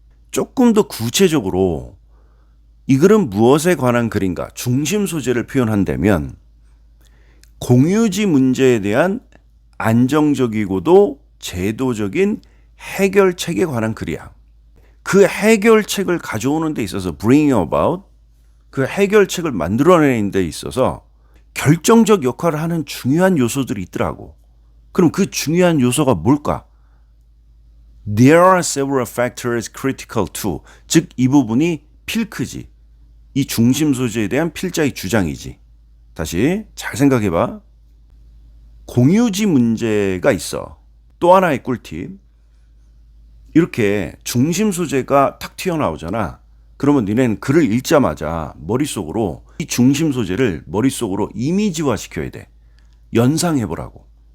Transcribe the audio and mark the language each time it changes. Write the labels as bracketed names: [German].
[Korean] 조금 더 구체적으로 이 글은 무엇에 관한 글인가 중심 소재를 표현한다면 공유지 문제에 대한 안정적이고도 제도적인 해결책에 관한 글이야. 그 해결책을 가져오는 데 있어서 bring about, 그 해결책을 만들어내는 데 있어서 결정적 역할을 하는 중요한 요소들이 있더라고. 그럼 그 중요한 요소가 뭘까? [English] There are several factors critical to. [Korean] 즉 이 부분이 필크지. 이 중심 소재에 대한 필자의 주장이지. 다시 잘 생각해봐. 공유지 문제가 있어. 또 하나의 꿀팁. 이렇게 중심 소재가 탁 튀어나오잖아. 그러면 니네는 글을 읽자마자 머릿속으로 이 중심 소재를 머릿속으로 이미지화 시켜야 돼. 연상해보라고.